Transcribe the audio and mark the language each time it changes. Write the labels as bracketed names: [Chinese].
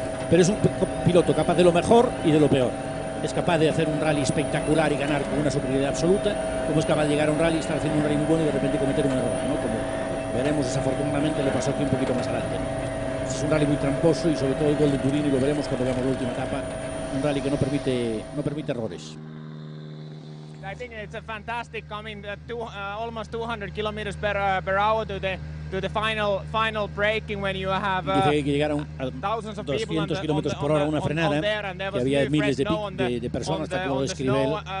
[Spanish] Pero es un piloto capaz de lo mejor y de lo peor. Es capaz de hacer un rally espectacular y ganar con una superioridad absoluta, como es capaz de llegar a un rally, estar haciendo un rally muy bueno y de repente cometer un error, ¿no? Como veremos, desafortunadamente le pasó aquí un poquito más adelante. Es un rally muy tramposo y sobre todo el gol de Turini, lo veremos cuando veamos la última etapa, un rally que no permite errores. [English] I think it's a fantastic coming almost 200 kilometers per hour to the final braking when you have [Spanish] dice que hay que llegar a 200 kilómetros por hora una frenada, que había miles de personas, tal como lo describe él.